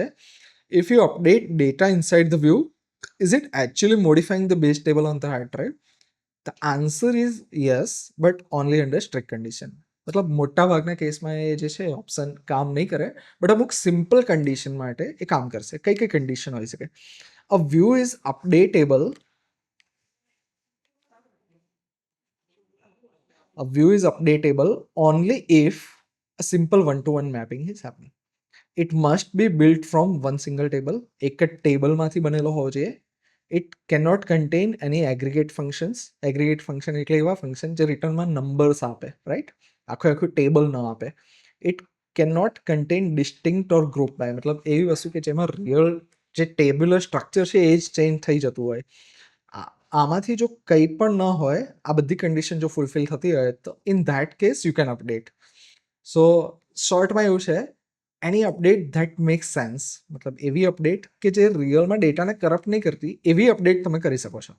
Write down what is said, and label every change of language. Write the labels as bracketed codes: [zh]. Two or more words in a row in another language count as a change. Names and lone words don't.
[en] If you update data inside the view, is it actually modifying the base table on the hard drive? The answer is yes, but only under strict condition. [gu] મતલબ મોટાભાગના કેસમાં એ જે છે ઓપ્શન કામ નહીં કરે, બટ અમુક [en] simple condition [gu] માટે એ કામ કરશે. કઈ કન્ડિશન હોઈ શકે? [en] a view is updatable. A view is updatable only if a simple one-to-one mapping is happening. It must be built from one single table. [gu] એક જ ટેબલમાંથી બનેલો હોવો જોઈએ. [en] It cannot contain any aggregate functions. Aggregate function [gu] એટલે એવા ફંક્શન જે રિટર્નમાં નંબર્સ આપે, રાઈટ? આખું ટેબલ ન આપે. [en] It cannot contain distinct or group by, [gu] મતલબ એવી વસ્તુ કે જેમાં રિયલ જે [en] tabular structure [gu] છે એ જ ચેન્જ થઈ જતું હોય. આમાંથી જો કંઈ પણ ન હોય, આ બધી કન્ડિશન જો ફૂલફિલ થતી હોય તો [en] in that case you can update. [gu] સો શોર્ટમાં એવું છે, [en] any update that makes sense, [gu] મતલબ એવી અપડેટ કે જે રિયલમાં ડેટાને કરપ્ટ નહીં કરતી એવી અપડેટ તમે કરી શકો છો.